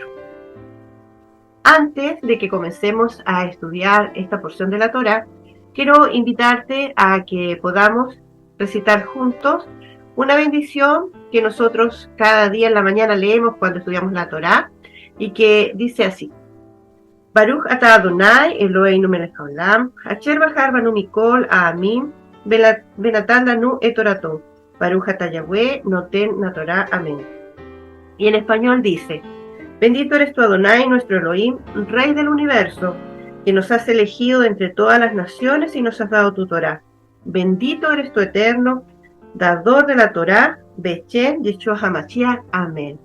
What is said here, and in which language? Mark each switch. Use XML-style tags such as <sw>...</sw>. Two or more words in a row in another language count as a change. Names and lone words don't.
<es>Antes de que comencemos a estudiar esta porción de la Torá, quiero invitarte a que podamos recitar juntos una bendición que nosotros cada día en la mañana leemos cuando estudiamos la Torá, y que dice así:</es> <he>ברוך אתה אדני אלהינו מלך העולם אשר בחר בנו מכל העמים ונתן לנו את תורתו ברוך אתה יהוה נותן התורה אמן.</he> <es>Y en español dice: Bendito eres tú, Adonai, nuestro Elohim, Rey del universo, que nos has elegido entre todas las naciones y nos has dado tu Torá. Bendito eres tú, Eterno, dador de la Torá,</es> <he>בשם ישוע המשיח,</he> <es>amén.</es>